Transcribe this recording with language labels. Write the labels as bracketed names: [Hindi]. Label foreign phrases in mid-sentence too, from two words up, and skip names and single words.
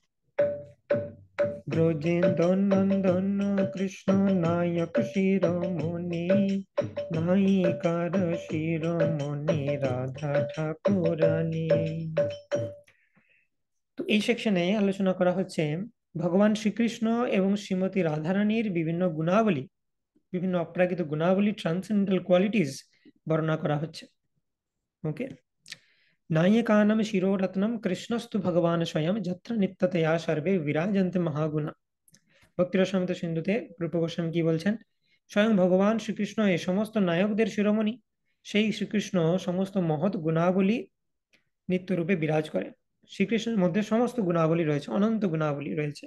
[Bangla] ব্রজেন্দ্র নন্দন কৃষ্ণ নায়ক শিরোমণি, নায়িকার শিরোমণি রাধা ঠাকুরানী। তো এই সেকশনে আলোচনা করা হচ্ছে ভগবান শ্রীকৃষ্ণ এবং শ্রীমতী রাধারানীর বিভিন্ন গুণাবলী, বিভিন্ন অপ্রাকৃত গুণাবলী, [English] transcendental qualities [Bangla] বর্ণনা করা হচ্ছে। [Sanskrit] ওকে। नायकानां शिरोरत्नं कृष्णस्तु भगवान् स्वयं যত্র নিত্যতয়া সর্বে বিরাজন্তে মহাগুণা। [Bangla] ভক্তিরসামৃত সিন্ধুতে রূপ গোস্বামী কি বলছেন? স্বয়ং ভগবান শ্রীকৃষ্ণ এই সমস্ত নায়কদের শিরোমণি, সেই শ্রীকৃষ্ণ সমস্ত মহৎ গুণাবলী নিত্যরূপে বিরাজ করে। শ্রীকৃষ্ণের মধ্যে সমস্ত গুণাবলী রয়েছে, অনন্ত গুণাবলী রয়েছে।